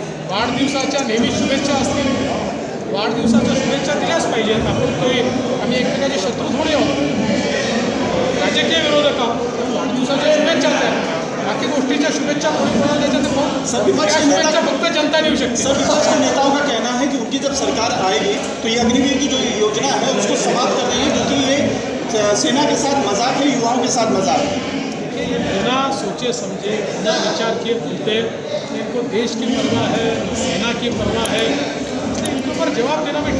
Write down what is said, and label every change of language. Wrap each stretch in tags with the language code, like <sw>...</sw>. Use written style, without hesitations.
<mr>वाढदिवसाच्या नेहमी शुभेच्छा असतील. वाढदिवसाच्या शुभेच्छा दिल्याच पाहिजेत. आम्ही एकमेकांचे शत्रू थोडे आहोत, राजकीय विरोधक आहोत. वाढदिवसाच्या शुभेच्छा द्या. बाकी गोष्टीच्या शुभेच्छा कोणी कोणाला द्यायच्या शुभेच्छा फक्त जनता देऊ शकते.</mr> <hi>सर, विपक्ष के नेताओं का कहना है कि उनकी जब सरकार आएगी तो ये अग्निवीर की जो योजना है उसको समाप्त कर देंगे, क्योंकि ये सेना के साथ मजाक है, युवाओं के साथ मजाक है. ये बिना सोचे समझे, बिना विचार किए बोलते. इनको देश की परवाह है, सेना की परवाह है, इनके ऊपर जवाब देना में</hi>